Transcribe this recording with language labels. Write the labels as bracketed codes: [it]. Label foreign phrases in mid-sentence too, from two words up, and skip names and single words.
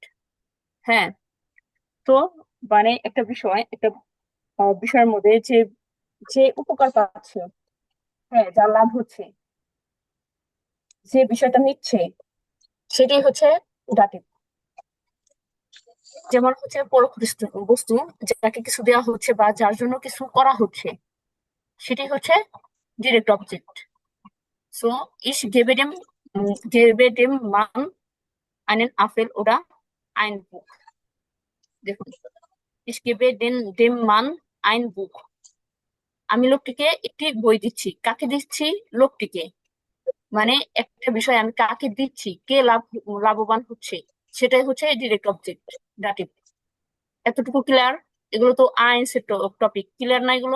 [bn] হ্যাঁ, তো মানে একটা বিষয়, একটা বিষয়ের মধ্যে যে যে উপকার পাচ্ছে, হ্যাঁ যার লাভ হচ্ছে, যে বিষয়টা নিচ্ছে সেটাই হচ্ছে ডাটিভ। যেমন হচ্ছে পরোক্ষ বস্তু বস্তু, যাকে কিছু দেওয়া হচ্ছে বা যার জন্য কিছু করা হচ্ছে সেটাই হচ্ছে [en] direct object. [de] সো ich gebe dem Mann einen Apfel oder ein Buch. দেখুন, ich gebe dem Mann ein Buch, [bn] আমি লোকটিকে একটি বই দিচ্ছি। কাকে দিচ্ছি, লোকটিকে। মানে একটা বিষয় আমি কাকে দিচ্ছি, কে লাভবান হচ্ছে, সেটাই হচ্ছে [en] direct object, [bn] ডাটিভ। এতটুকু ক্লিয়ার? এগুলো তো আইনস টপিক, ক্লিয়ার না এগুলো?